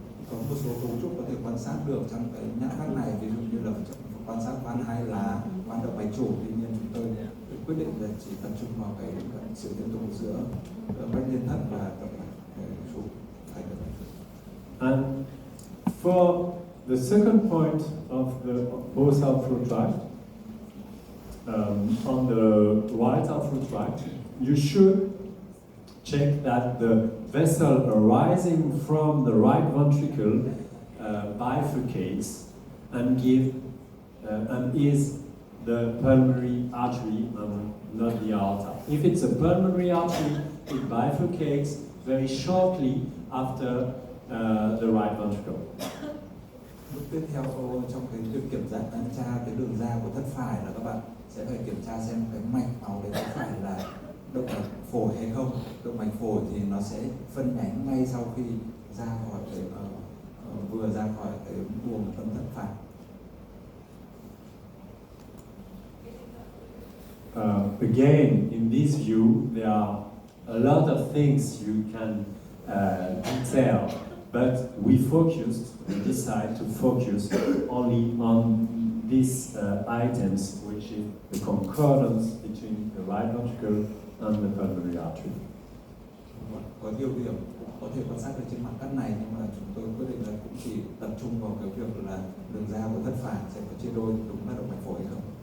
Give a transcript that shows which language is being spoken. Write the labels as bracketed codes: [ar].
[vi] Có một số cấu trúc có thể quan sát được trong cái nhát cắt này, ví dụ như là quan sát van hai lá, van động mạch chủ. Tuy nhiên chúng tôi quyết định là chỉ tập trung vào cái sự liên tục giữa mạch liên thất và động mạch chủ thành động mạch. [en] And for the second point of both outflow tract, on the right outflow tract, you should check that the vessel arising from the right ventricle bifurcates and is the pulmonary artery and not the aorta. If it's a pulmonary artery, it bifurcates very shortly after the right ventricle. [vi] Bước tiếp theo trong cái việc kiểm tra cái đường ra của thất phải là các bạn sẽ phải kiểm tra xem cái mạch máu đấy có phải là động mạch phổi hay không. Động mạch phổi thì nó sẽ phân nhánh ngay sau khi ra khỏi cái vừa ra khỏi cái buồng tâm thất phải. [en] Again, in this view, there are a lot of things you can detail, but we decide to focus only on these items, which is the concordance between the right ventricle and the pulmonary artery. [vi] Có nhiều điểm có thể quan sát được trên mặt cắt này, nhưng mà chúng tôi quyết định là cũng chỉ tập trung vào cái việc là đường ra của thất phải sẽ có chia đôi đúng là động mạch phổi hay không.